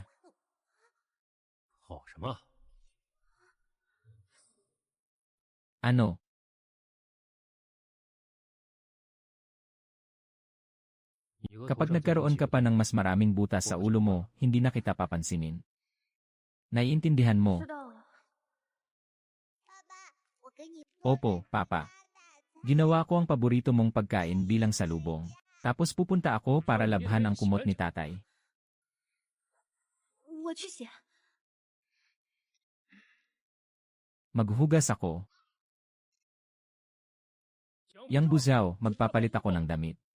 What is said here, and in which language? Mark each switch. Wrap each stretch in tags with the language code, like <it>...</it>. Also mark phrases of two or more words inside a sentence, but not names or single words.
<zh>好什么？</zh> <tl>Ano? Kapag nagkaroon ka pa ng mas maraming butas sa ulo mo, hindi na kita papansinin. Naiintindihan mo?</tl> <zh>知道了。 爸爸，我给你</zh> <tl>Opo, papa. Ginawa ko ang paborito mong pagkain bilang salubong. Tapos pupunta ako para labhan ang kumot ni tatay.</tl> <zh>我去洗。</zh> <tl>Maghuhugas ako. Yang buzaw, magpapalit ako ng damit.</tl>